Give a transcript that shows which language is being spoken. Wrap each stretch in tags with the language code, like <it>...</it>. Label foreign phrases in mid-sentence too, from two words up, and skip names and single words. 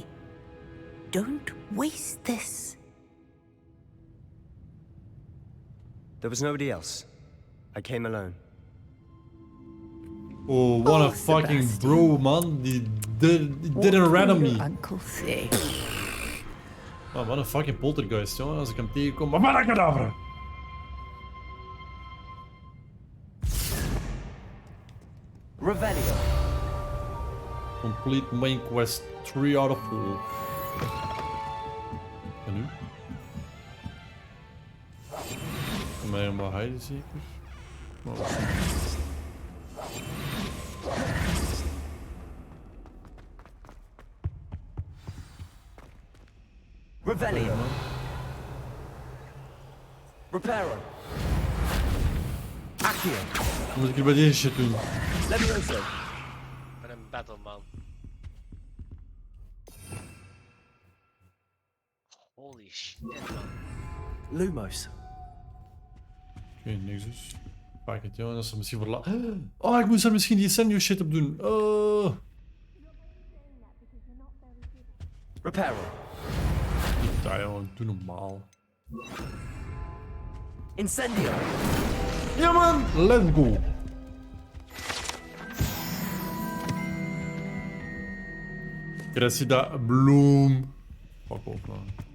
<en>Don't waste this. There was nobody else. I came alone. Oh, what a fucking bro, man. Die didn't rat me. Uncle say?</en> <nl>Oh, wat een fucking poltergeist, jongen. Als ik hem tegenkom. Maar wat kadavra! Revelio.</nl> <en>Complete main quest 3 out of 4.</en> <nl>En nu? Kan mij helemaal hiden zeker? Maar wat? Revelio. Reparo. Accio. Wat moet ik hier bij deze shit doen? Levioso. Ik ben een battleman.</nl> <en>Holy shit, man.</en> <nl>Lumos. Oké, niks dus. Pak het, jongen. Dat is er misschien voor Oh, ik moest er misschien die</nl> <en>send shit</en> <nl>op doen. Oh. Reparo. Ja, jongen. Doe normaal. Incendio. Ja, man.</nl> <en>Let's go. Cressida Bloom. Fuck off, man.</en>